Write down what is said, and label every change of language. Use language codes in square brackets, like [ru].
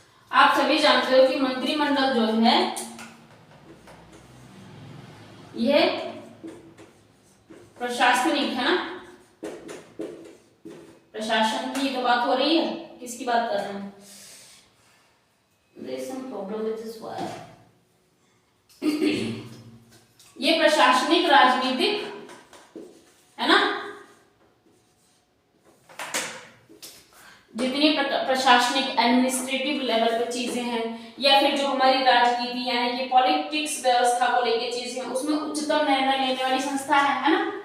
[hi] आप सभी जानते हो कि मंत्रिमंडल जो है यह प्रशासनिक है ना, प्रशासन की तो बात हो रही है, किसकी बात कर रहे हैं। [en] There is some problem with this wire. [hi] ये प्रशासनिक राजनीतिक है ना, जितनी प्रशासनिक एडमिनिस्ट्रेटिव लेवल पर चीजें हैं या फिर जो हमारी राजनीति यानी कि पॉलिटिक्स व्यवस्था को लेकर चीजें हैं, उसमें उच्चतम निर्णय लेने वाली संस्था है ना।